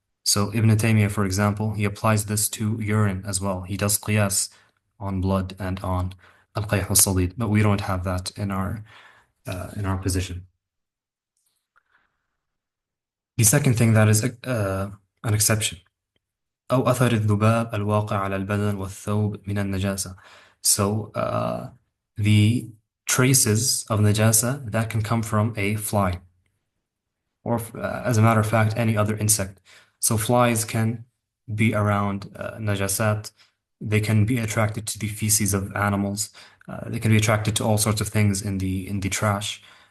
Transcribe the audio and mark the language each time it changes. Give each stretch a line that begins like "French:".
English: So Ibn Taymiyyah, for example, he applies this to urine as well. He does qiyas on blood and on al-qayh al-sadid, but we don't have that in our position. The second thing that is an exception.
Arabic: أو أثر الذباب الواقع على البدن والثوب من النجاسة.
English: So the traces of najasa that can come from a fly, or as a matter of fact, any other insect. So flies can be around najasat. They can be attracted to the feces of animals. They can be attracted to all sorts of things in the trash.